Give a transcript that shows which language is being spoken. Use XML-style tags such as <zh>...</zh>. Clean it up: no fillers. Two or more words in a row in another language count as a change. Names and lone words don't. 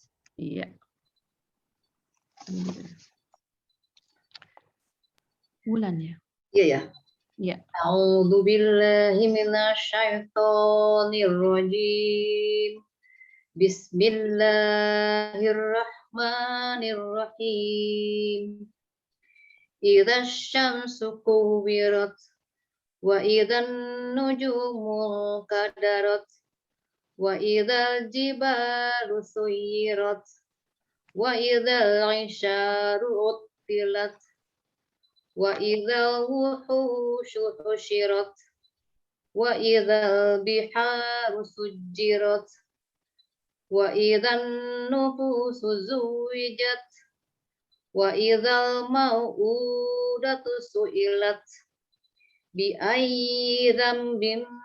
<id>Iya. Bulan ya. Iya ya. Iya.</id> <ar>أعوذ بالله من الشيطان الرجيم. بسم الله الرحمن الرحيم. إذا الشمس كورت وإذا النجوم انكدرت و إذا الجبال سيرت وإذا العشار عطلت وإذا الوحوش حشرت وإذا البحار سجرت وإذا النفوس زوجت وإذا الموءودة سئلت بأي ذنب</ar>